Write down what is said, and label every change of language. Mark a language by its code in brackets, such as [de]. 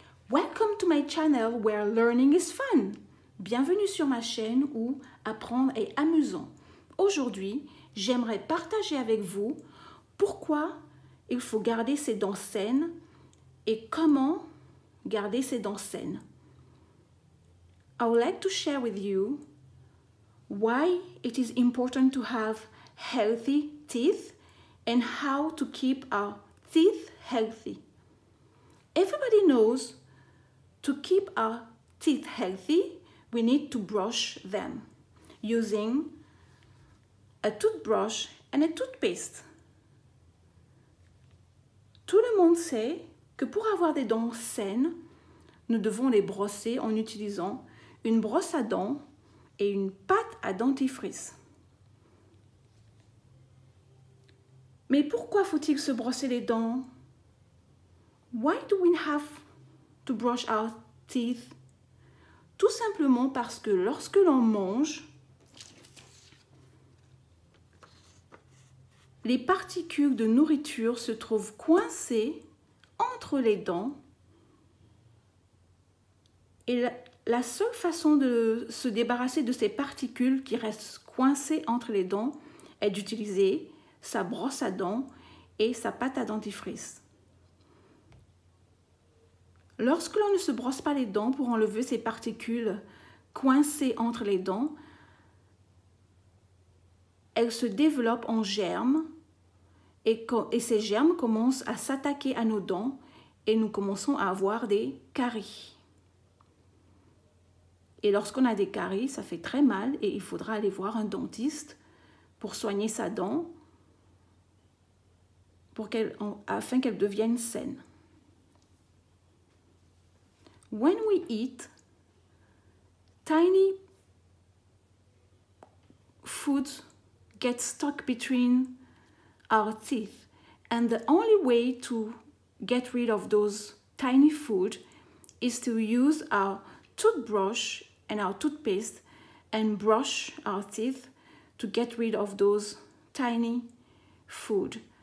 [en] Welcome to my channel where learning is fun. [fr] Bienvenue sur ma chaîne où apprendre est amusant. Aujourd'hui, j'aimerais partager avec vous pourquoi il faut garder ses dents saines et comment garder ses dents saines. [en] I would like to share with you why it is important to have healthy teeth and how to keep our teeth healthy. Everybody knows to keep our teeth healthy, we need to brush them using a toothbrush and a toothpaste. [fr] Tout le monde sait que pour avoir des dents saines, nous devons les brosser en utilisant une brosse à dents et une pâte à dentifrice. Mais pourquoi faut-il se brosser les dents? [en] Why do we have to brush our teeth? [fr] Tout simplement parce que lorsque l'on mange, les particules de nourriture se trouvent coincées entre les dents et la seule façon de se débarrasser de ces particules qui restent coincées entre les dents est d'utiliser sa brosse à dents et sa pâte à dentifrice. Lorsque l'on ne se brosse pas les dents pour enlever ces particules coincées entre les dents, elles se développent en germes et ces germes commencent à s'attaquer à nos dents et nous commençons à avoir des caries. Et lorsqu'on a des caries, ça fait très mal et il faudra aller voir un dentiste pour soigner sa dent afin qu'elle devienne saine. [en] When we eat, tiny food gets stuck between our teeth, and the only way to get rid of those tiny food is to use our toothbrush and our toothpaste and brush our teeth to get rid of those tiny food.